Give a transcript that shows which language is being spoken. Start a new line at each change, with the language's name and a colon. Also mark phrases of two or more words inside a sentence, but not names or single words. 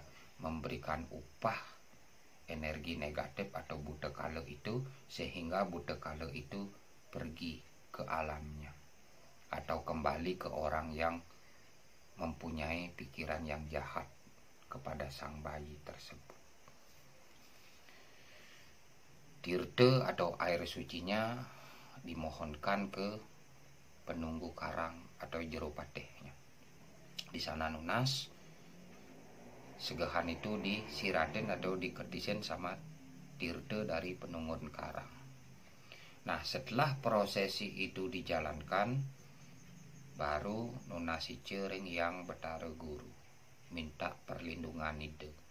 Indonesian: Memberikan upah energi negatif atau buta kala itu, sehingga buta kala itu pergi ke alamnya atau kembali ke orang yang mempunyai pikiran yang jahat kepada sang bayi tersebut. Tirte atau air sucinya dimohonkan ke penunggu karang atau jero patihnya. Di sana nunas, segehan itu disiratin atau diketisin sama tirte dari penunggun karang. Nah, setelah prosesi itu dijalankan, baru nunasi cering yang betara guru minta perlindungan ide.